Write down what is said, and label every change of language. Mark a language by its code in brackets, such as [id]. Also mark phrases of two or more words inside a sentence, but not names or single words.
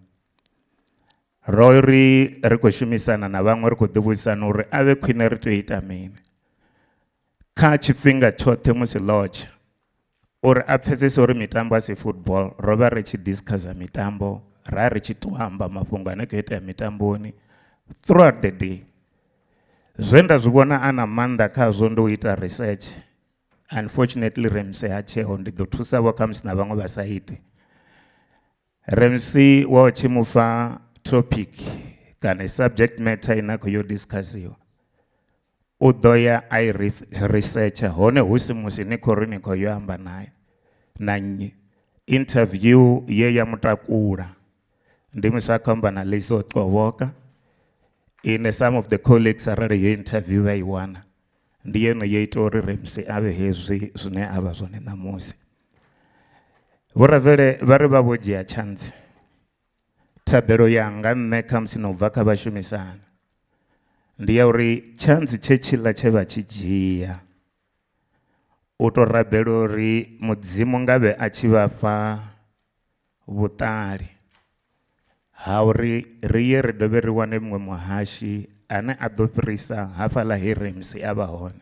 [ve] Ro ri khou shumisana na vhaṅwe ri khou ḓivhudzisana uri a vhe khwine ri tea u ita mini kha tshifhinga tshoṱhe musi lodge, uri a pfhesese uri mitambo a si football. Ro vha ri tshi discussa mitambo, ra ri tshi tou amba mafhungo ane khou itea mitamboni [en] throughout the day. [ve] Zwe nda zwi vhona a na maanḓa khazwo ndi u ita research. Unfortunately Rampsie ha tsheho, ndi ḓo thusa vho khamusi na vhaṅwe vha sa iti. Rampsie wa u tshi mufha topic kana [en] subject matter [ve] ine a khou yo discussiwa, u ḓo ya a i researcher hone hu si musi ni khou ri ni khou yo amba naye na nnyi. Interview ye ya mutakula ndi musi a khou amba na Liso Qovoka, ine [en] some of the colleagues [ve] arali yo interview vha i wana, ndi yone yo ita uri Rampsie a vhe hezwi zwine a vha zwone ṋamusi. Vhuravhele vha ri vha vho dzhia chance, thabelo yanga nṋe khamusi na u bva kha vhashumisani ndi ya uri chance tshetshila tshe vha tshi dzhia u to rabela uri mudzimu ngavhe a tshi vhafha vhuṱali ha uri ri ye ri dovhe ri wane muṅwe muhashi ane a ḓo fhirisa hafhaḽa he Rampsie a vha hone.